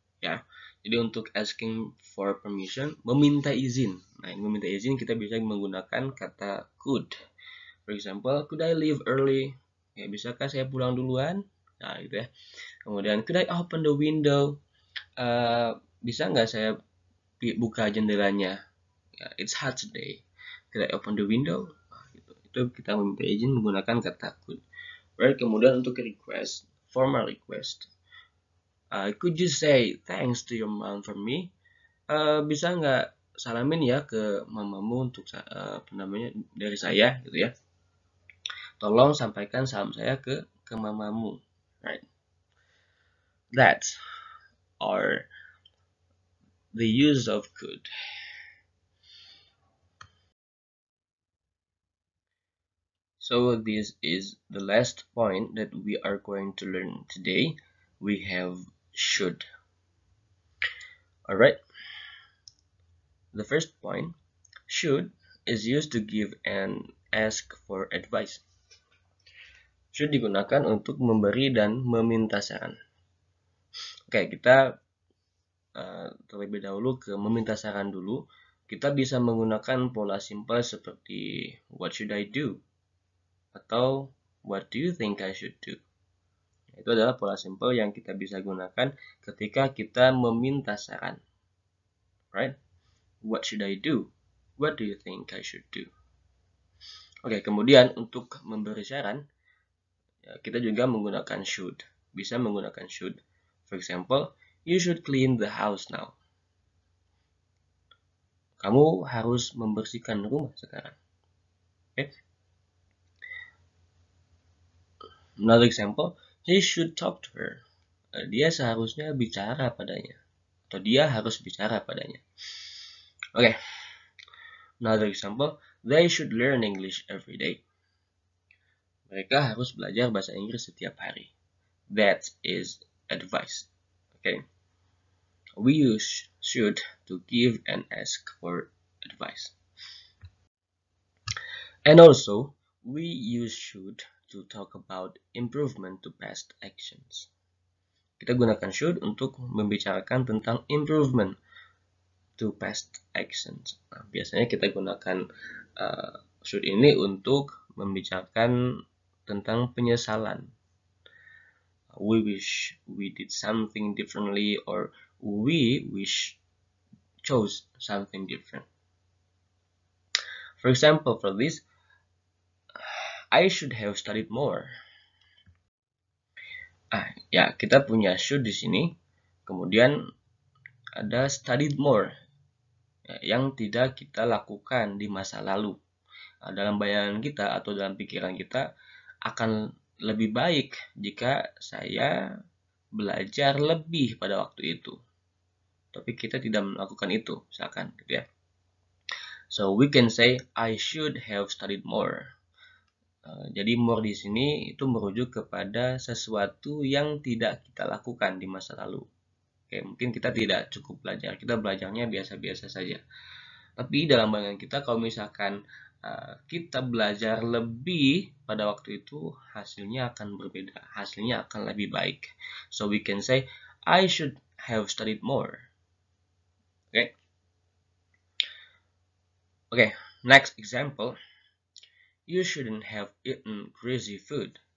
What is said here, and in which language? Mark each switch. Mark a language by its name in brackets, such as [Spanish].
[Indonesian] Ya, jadi untuk asking for permission, meminta izin. Nah, meminta izin kita bisa menggunakan kata could. [English] For example, could I leave early? [Indonesian] Ya, bisakah saya pulang duluan? Nah, gitu ya. Kemudian, [English] could I open the window? [Indonesian] Bisa nggak saya buka jendelanya? [English] Ya, it's hot today. Could I open the window? [Indonesian] Nah, gitu. Itu kita meminta izin menggunakan kata could. Right? Kemudian untuk request, formal request. [English] Could you say thanks to your mom for me? [Indonesian] Bisa nggak salamin ya ke mamamu untuk dari saya gitu ya. Tolong sampaikan salam saya ke mamamu, right? [English] That's are the use of could. So this is the last point that we are going to learn today. We have should. Alright. The first point, should is used to give and ask for advice. [Indonesian] Should digunakan untuk memberi dan meminta saran. Oke, kita terlebih dahulu ke meminta saran dulu. Kita bisa menggunakan pola simpel seperti [English] what should I do? [Indonesian] Atau [English] what do you think I should do? [Indonesian] Itu adalah pola simpel yang kita bisa gunakan ketika kita meminta saran. [English] Right? What should I do? What do you think I should do? [Indonesian] Oke, kemudian untuk memberi saran, kita juga menggunakan should. Bisa menggunakan should. [English] For example, you should clean the house now. [Indonesian] Kamu harus membersihkan rumah sekarang. [English] Okay? Another example, he should talk to her. [Indonesian] Dia seharusnya bicara padanya. Atau dia harus bicara padanya. [English] Okay. Another example, they should learn English every day. [Indonesian] Mereka harus belajar bahasa Inggris setiap hari. [English] That is advice. Okay. We use should to give and ask for advice. And also, we use should to talk about improvement to past actions. [Indonesian] Kita gunakan should untuk membicarakan tentang [English] improvement to past actions. [Indonesian] Nah, biasanya kita gunakan should ini untuk membicarakan tentang penyesalan. [English] We wish we did something differently, or we wish chose something different. For example, for this, I should have studied more. [Indonesian] Ya, kita punya should di sini. Kemudian ada studied more, yang tidak kita lakukan di masa lalu. Dalam bayangan kita atau dalam pikiran kita akan lebih baik jika saya belajar lebih pada waktu itu. Tapi kita tidak melakukan itu, misalkan gitu ya. [English] So we can say I should have studied more. [Indonesian] Jadi more di sini itu merujuk kepada sesuatu yang tidak kita lakukan di masa lalu. Oke, mungkin kita tidak cukup belajar, kita belajarnya biasa-biasa saja. Tapi dalam bayangan kita, kalau misalkan kita belajar lebih pada waktu itu, hasilnya akan berbeda, hasilnya akan lebih baik. [English] So we can say I should have studied more. Okay, next example. You shouldn't have eaten greasy food.